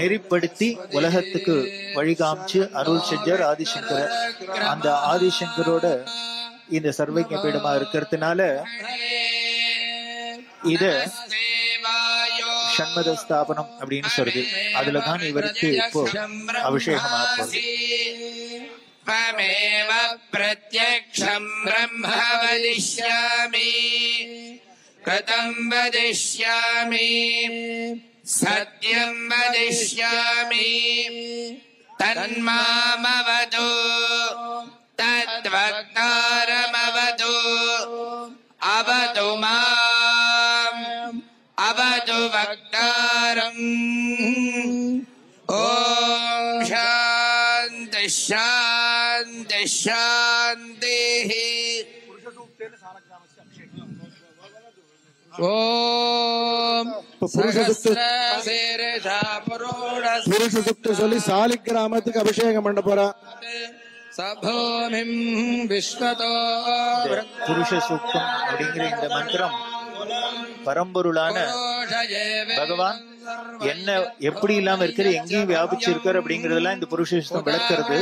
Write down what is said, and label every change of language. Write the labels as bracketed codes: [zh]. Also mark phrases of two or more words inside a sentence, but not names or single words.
[ta] நெறிப்படுத்தி உலகத்துக்கு வழி காமிச்சு அருள் செஞ்சார் ஆதிசங்கர். அந்த ஆதிசங்கரோட இந்த சர்வஜ பீடமா இருக்கிறதுனால இத ஷண்மத ஸ்தாபனம் அப்படின்னு சொல்றது. அதுலதான் இவருக்கு இப்போ அபிஷேகம் ஆகுது. [sa] त्वमेव प्रत्यक्षं ब्रह्म वदिष्यामि, कृतं वदिष्यामि, सत्यं वदिष्यामि, तन्मामवतु तद्वक्तारमवतु, अवतु माम् अवतु वक्तारम्. ॐ शान्ति शान्ति शान्तिः. [ta] புருஷ சுக்தி சொல்லி சாலி கிராமத்துக்கு அபிஷேகம் பண்ண போறா. [sa] सभूमिं विश्वतो. [ta] புருஷ சூக்தம் அப்படிங்கிற இந்த மந்திரம் பரம்பொருளான பகவான் என்ன எப்படி இல்லாம இருக்கிற எங்கேயும் வியாபிச்சு இருக்காரு அப்படிங்கறதெல்லாம் இந்த புருஷ சூக்தம் விளக்குறது.